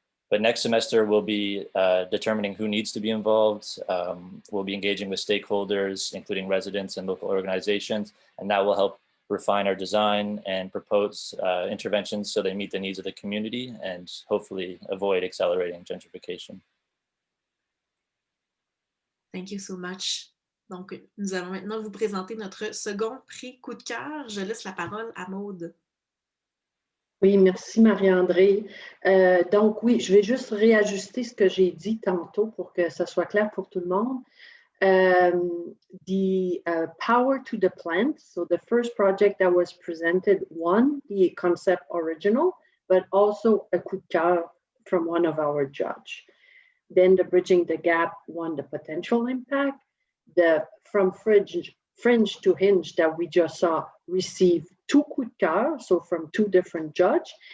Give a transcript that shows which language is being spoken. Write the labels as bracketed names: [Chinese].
[English] But next semester, we'll be determining who needs to be involved. We'll be engaging with stakeholders, including residents and local organizations, and that will help refine our design and propose interventions so they meet the needs of the community and hopefully avoid accelerating gentrification. Thank you so much. [French] Donc, nous allons maintenant vous présenter notre second prix coup de cœur. Je laisse la parole à Maude. Oui, merci Marie-André. Donc oui, je vais juste réajuster ce que j'ai dit tantôt pour que ça soit clair pour tout le monde. [English] The power to the plant. So the first project that was presented won the concept original, but also a coup de cœur from one of our judges. Then the Bridging the Gap won the potential impact. The From Fringe to Hinge that we just saw received 2 coups de cœur, so from 2 different judges.